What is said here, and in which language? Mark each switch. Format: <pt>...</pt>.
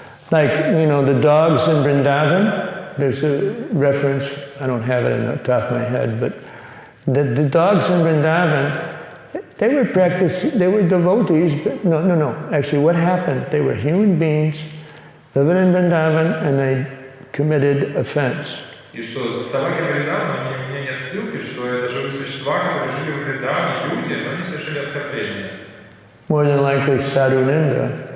<en>Like, you know, the dogs in Vrindavan, there's a reference, I don't have it in the top of my head, but the dogs in Vrindavan, they were devotees, but no. Actually, what happened? They were human beings living in Vrindavan, and they committed offense.</en> <ru>И что собаки Вриндавана, у меня нет ссылки, что это живые существа, которые жили в Вриндаване, люди, но они совершили оскорбление.</ru> <en>More than likely Sadhu Ninda.</en>